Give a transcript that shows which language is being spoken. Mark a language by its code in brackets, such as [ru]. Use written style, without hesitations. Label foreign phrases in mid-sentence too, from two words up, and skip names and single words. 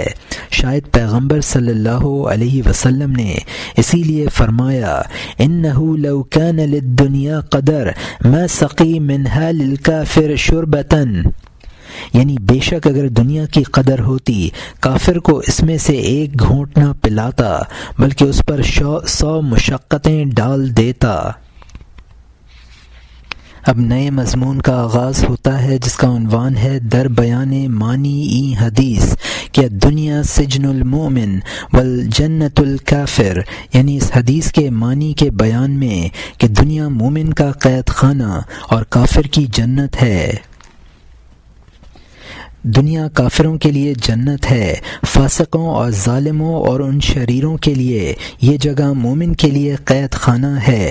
[ur] شاید پیغمبر [ar] صلی اللہ علیہ وسلم [ur] نے اسی لیے فرمایا، [ar] انہو لو کان للدنیا قدر ما سقی منہا للکافر شربتن، [ur] یعنی بے شک اگر دنیا کی قدر ہوتی کافر کو اس میں سے ایک گھونٹ نہ پلاتا بلکہ اس پر 100 مشقتیں ڈال دیتا۔ اب نئے مضمون کا آغاز ہوتا ہے جس کا عنوان ہے [fa] در بیان معنی ای حدیث کہ [ar] دنیا سجن المؤمن والجنت الکافر، [ur] یعنی اس حدیث کے معنی کے بیان میں کہ دنیا مومن کا قید خانہ اور کافر کی جنت ہے۔ دنیا کافروں کے لیے جنت ہے، فاسقوں اور ظالموں اور ان شریروں کے لیے یہ جگہ مومن کے لیے قید خانہ ہے۔